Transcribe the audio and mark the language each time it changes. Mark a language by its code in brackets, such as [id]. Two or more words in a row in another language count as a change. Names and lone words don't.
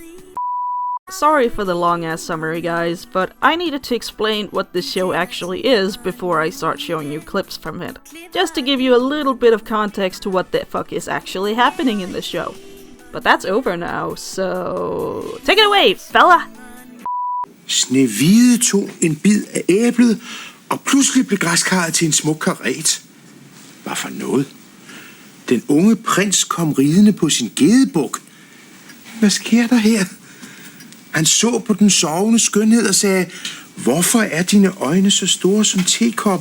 [en] Sorry for the long-ass summary, guys, but I needed to explain what this show actually is before I start showing you clips from it. Just to give you a little bit of context to what the fuck is actually happening in the show. But that's over now, so take it away, fella! [da] Snehvide tog en bid af æblet, og pludselig blev græskarret til en smuk karet. Hvad for noget? Den unge prins kom ridende på sin gedebuk. Hvad sker der her? Han så på den sovende skønhed og sagde, hvorfor er dine øjne så store som tekopper?